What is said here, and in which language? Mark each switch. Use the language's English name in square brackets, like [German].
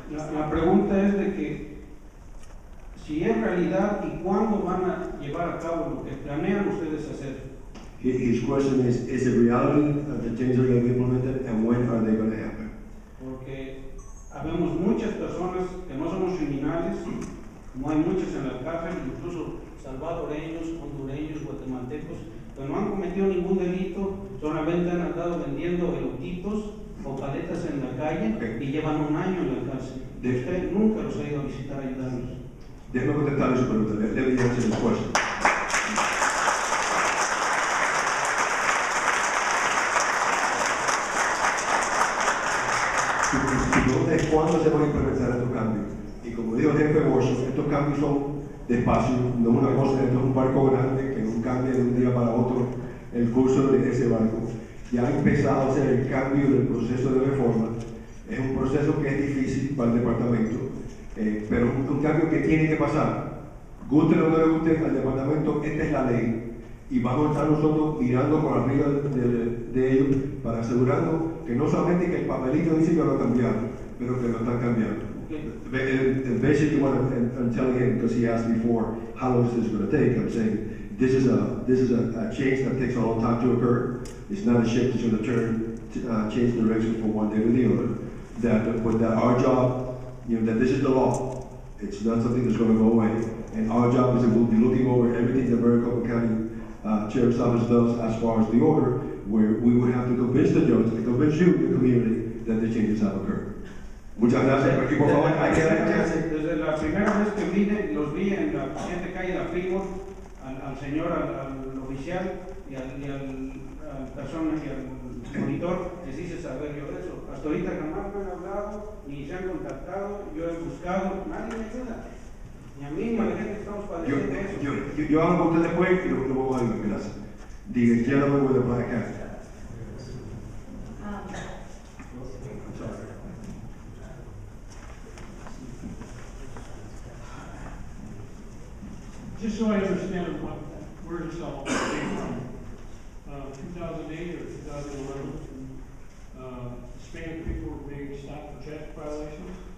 [Spanish] La pregunta es de que si es realidad y cuándo van a llevar a cabo lo que planean ustedes hacer. [English] His question is it reality the changes are going to be implemented and when are they going to happen? [Spanish] Porque habemos muchas personas que no somos criminales, como hay muchas en la cárcel, incluso salvadoreños, hondureños, guatemaltecos, que no han cometido ningún delito, solamente han andado vendiendo elotitos o paletas en la calle y llevan un año en la cárcel. Usted nunca los ha ido a visitar a ayudarnos. Déjeme contestarle su pregunta. [English] Let me answer this question. [Spanish] Su pregunta es cuándo se van a implementar estos cambios. Y como dijo el jefe Washington, estos cambios son despacio, no es una cosa, esto es un barco grande que no cambia de un día para otro el curso de ese barco. Ya ha empezado a hacer el cambio del proceso de reforma. Es un proceso que es difícil para el departamento, pero es un cambio que tiene que pasar. Guste o no le guste al departamento, esta es la ley. Y vamos a estar nosotros mirando por arriba de ellos para asegurarnos que no solamente que el papelito dice que lo cambiaron, pero que lo están cambiando. [English] Basically what I'm telling him, because he asked before, how long is this going to take? I'm saying this is a change that takes a long time to occur. It's not a shift that's going to change direction from one day to the other. But that our job, that this is the law. It's not something that's going to go away. And our job is that we'll be looking over everything the Maricopa County Sheriff's Office does as far as the order, where we would have to convince the judge, to convince you, the community, that the changes have occurred. [Spanish] Muchas gracias, y por favor, hay que dar chance. Desde la primera vez que vine, los vi en la siguiente calle La Primos, al señor, al oficial y al persona y al monitor, les hice saber yo eso. Hasta ahorita jamás me han hablado, ni se han contactado, yo he buscado, nadie me ayuda. Ni a mí, ni a la gente que estamos padeciendo eso. Yo hago con usted después y lo vamos a ver, gracias. [English] The gentleman with the black hat. Just so I understand where this all came from, 2008 or 2011, Hispanic people were being stopped for traffic violations.